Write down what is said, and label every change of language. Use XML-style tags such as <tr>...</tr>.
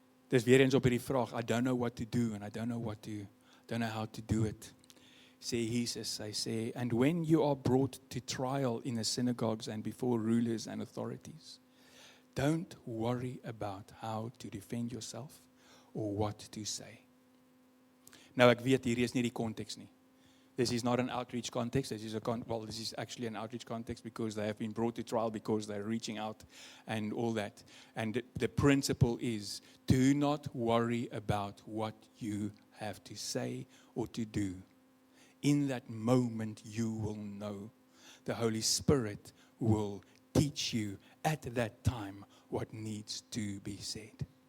<af>Dis weer eens op hierdie vraag,</af> <en>I don't know what to do and I don't know how to do it.</en> <af>Sê Jesus, hy sê,</af> <en>and when you are brought to trial in the synagogues and before rulers and authorities, don't worry about how to defend yourself or what to say.</en> <af>Nou ek weet hierdie is nie die konteks nie.</af> <en>This is not an outreach context. This is actually an outreach context because they have been brought to trial because they're reaching out and all that. And the principle is, do not worry about what you have to say or to do. In that moment, you will know. The Holy Spirit will teach you at that time what needs to be said.</en>